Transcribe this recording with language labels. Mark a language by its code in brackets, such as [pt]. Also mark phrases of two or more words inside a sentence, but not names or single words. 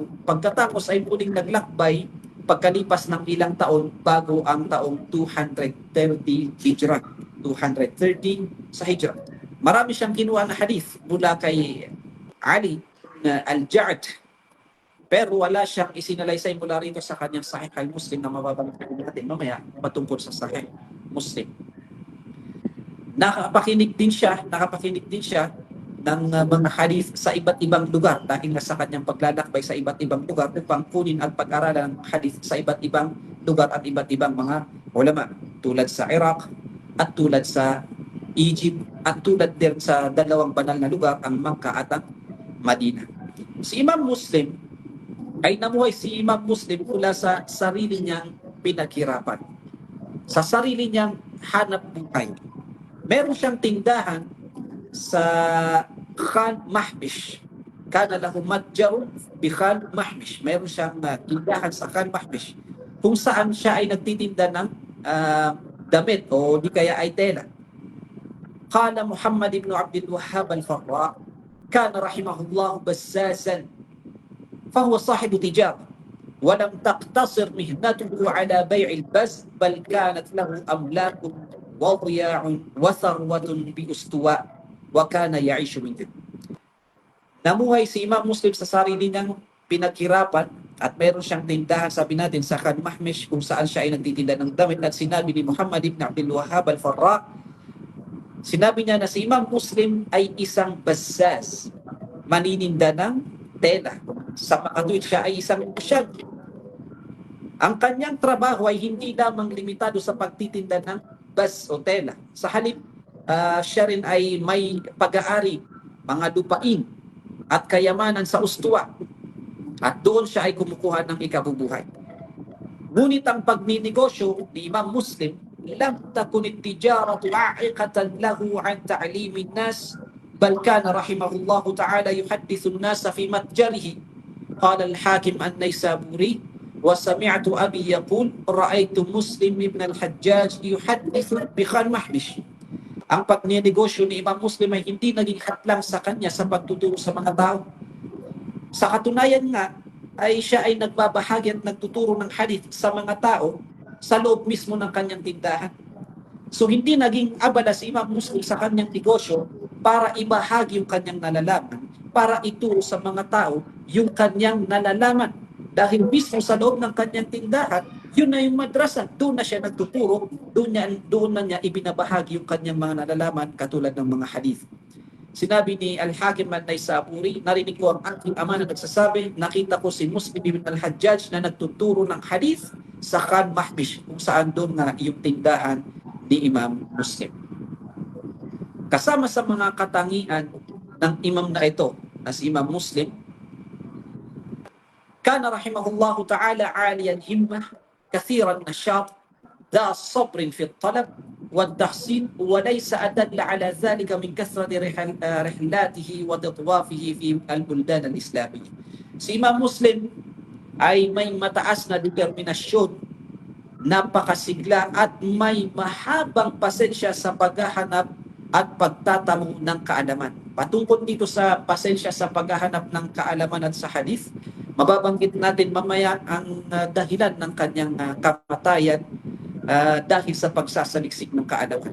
[tl] Pagkatapos ay muling naglakbay pagkalipas ng ilang taon bago ang taong 230 Hijra. 230 sa Hijra. Marami siyang kinuha na hadith mula kay Ali na Al-Ja'd, pero wala siyang isinalaysay mula rito sa kanyang Sahih al-Muslim na mababanggit natin mamaya patungkol sa Sahih Muslim. Nakapakinig din siya ng mga hadith sa iba't ibang lugar dahil sa kanyang paglalakbay sa iba't ibang lugar upang kunin at pag-aralan ng hadith sa iba't ibang lugar at iba't ibang mga ulama, tulad sa Iraq at tulad sa Egypt at tulad din sa dalawang banal na lugar, ang Makkah at ang Madina. Si Imam Muslim mula sa sarili niyang pinaghirapan, sa sarili niyang hanap buhay. Meron siyang tindahan sa Khan Mahbish. [ar] كان له متجر بخان محبش. [tl] Meron siyang tindahan sa Khan Mahbish kung saan siya ay nagtitinda ng damit o di kaya ay tela. [ar] قال محمد بن عبد الوهاب الفراء كان رحمه الله بزازا فهو صاحب تجار ولم تقتصر مهنته على بيع البز بل كانت له أملاك وضياع وثروة بأستواء وكان يعيش منه. [tl] Namuhay si Imam Muslim sa sarili niyang pinaghirapan at meron siyang tindahan, sabi natin, sa Khan Mahmish kung saan siya ay nagtitinda ng damit. At sinabi ni Muhammad ibn Abdul Wahhab al-Farra, sinabi niya na si Imam Muslim ay isang bazzaz, manininda ng tela. Sa makatuwid siya ay isang musyag. Ang kanyang trabaho ay hindi lamang limitado sa pagtitinda ng bas o tela. Sa halip, siya rin ay may pag-aari, mga lupain at kayamanan sa Ustuwa. At doon siya ay kumukuha ng ikabubuhay. Ngunit ang pagninegosyo ni Imam Muslim, [ar] لم تكن التجارة عائقة له عن تعليم الناس بل كان رحمه الله تعالى يحدث الناس في متجره. قال الحاكم النيسابوري, وسمعت أبي يقول رأيت مسلم ابن الحجاج يحدث بخان محبش. [tl] Ang pagninegosyo ni Imam Muslim ay hindi naging hatlang sa kanya sa pagtuturo sa mga tao. Sa katunayan nga, ay siya ay nagbabahagi at nagtuturo ng hadith sa mga tao sa loob mismo ng kanyang tindahan. So hindi naging abala si Imam Muslim sa kanyang negosyo para ibahagi yung kanyang nalalaman, para ituro sa mga tao yung kanyang nalalaman. Dahil mismo sa loob ng kanyang tindahan, yun na yung madrasa. Doon na siya nagtuturo, doon na niya ibinabahagi yung kanyang mga nalalaman katulad ng mga hadith. Sinabi ni Al-Hakim an-Naysaburi, narinig ko ang aking ama na nagsasabi, nakita ko si Muslim ibn al-Hajjaj na nagtuturo ng hadith sa Khan Mahbish, kung saan doon na yung tindahan ni Imam Muslim. Kasama sa mga katangian ng imam na ito, na si Imam Muslim, [ar] كان رحمه الله تعالى عالي الهمة كثير النشاط ذا صبر في الطلب والتحصيل وليس أدل على ذلك من كثرة رحلاته وتطوافه في البلدان الإسلامية. [tl] Si Imam Muslim ay may mataas na determinasyon, napakasigla at may mahabang pasensya sa paghahanap at pagtatamo ng kaalaman. Patungkol dito sa pasensya sa paghahanap ng kaalaman at sa hadith, mababanggit natin mamaya ang dahilan ng kanyang kamatayan dahil sa pagsasaliksik ng kaalaman.